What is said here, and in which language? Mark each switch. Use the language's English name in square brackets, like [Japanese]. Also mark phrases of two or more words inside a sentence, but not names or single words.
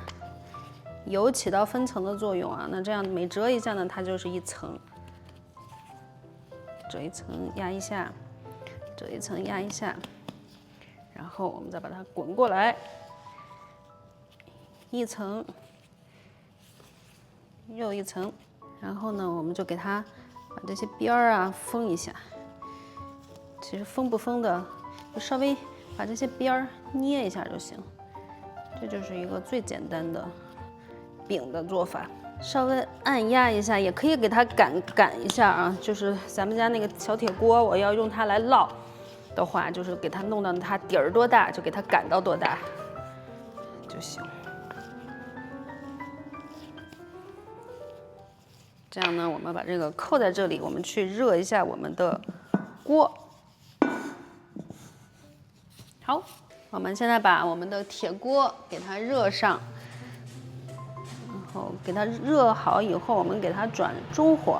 [Chinese] 油起到分層的作用啊，那這樣每折一下呢，它就是一層，折一層壓一下，折一層壓一下，然後我們再把它滾過來，一層又一層，然後呢，我們就給它把這些邊兒啊封一下。其實封不封的，就稍微把這些邊兒捏一下就行。這就是一個最簡單的餅的做法，稍微按壓一下，也可以給它擀一下啊。就是咱們家那個小鐵鍋，我要用它來烙的話，就是給它弄到它底兒多大，就給它擀到多大就行。這樣呢，我們把這個扣在這裡，我們去熱一下我們的鍋。好，我們現在把我們的鐵鍋給它熱上。給它熱好以後，我們給它轉中火。